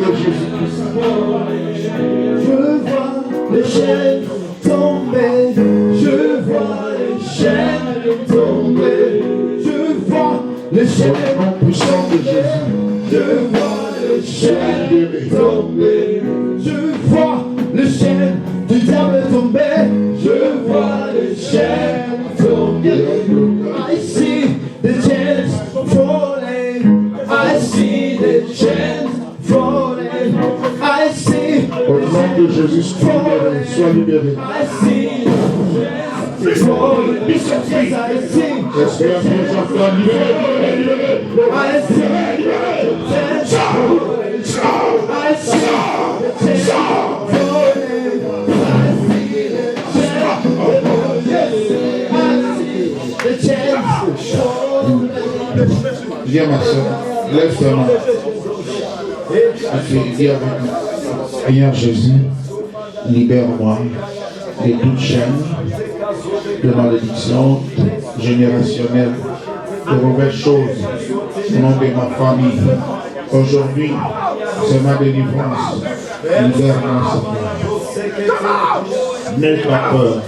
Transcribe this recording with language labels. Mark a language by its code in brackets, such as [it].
[fr] Je vois les chaînes tomber, je vois les chaînes tomber, je vois les chaînes puissants de Jésus, je vois les chaînes tomber, je vois les chaînes du diable tomber, je vois les chaînes tomber. [en] I see the chains falling, I see the chains falling, I see. [fr] Au nom de Jésus, sois libéré. [en] I see the chains falling, yes I see. I see the chains falling, I see the chains falling, I see the chains falling, yes I see the chains falling. [fr] Viens ma soeur, lève ta main. Dis avec moi. Seigneur Jésus, libère-moi de toute chaîne, de malédiction générationnelle, de mauvaises choses au nom de ma famille. Aujourd'hui, c'est ma délivrance. Libère-moi, Seigneur. N'aie pas peur.